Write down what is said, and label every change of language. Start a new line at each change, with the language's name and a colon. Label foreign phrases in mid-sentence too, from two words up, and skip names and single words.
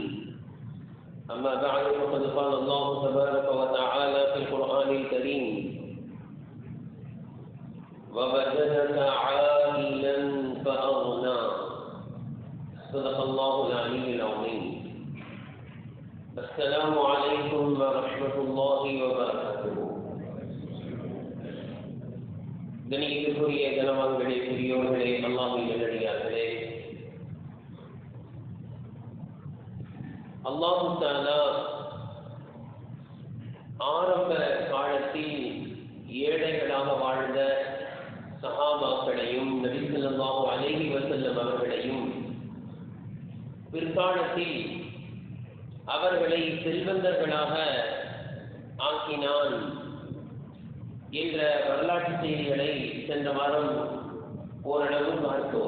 Arabic: أما بعد، فقد قال الله تبارك وتعالى في القرآن الكريم: ووجدك عائلا فأغنى. صدق الله العلي العظيم. السلام عليكم ورحمة الله وبركاته.
Tamil: கணியத்துக்குரிய கனவான்களே, பெரியோர்களே, அல்லாஹ்வின் நல்லடியார்களே, அல்லாஹ் தஆலா ஆரம்ப காலத்தில் ஏழைகளாக வாழ்ந்த சஹாபாக்களையும் நபி
Arabic: صلى الله عليه وسلم
Tamil: அவர்களையும் பிற்காலத்தில் அவர்களை செல்வந்தர்களாக ஆக்கினான் என்ற வரலாற்று செய்திகளை சென்ற வாரம் ஓரளவு பார்த்தோம்.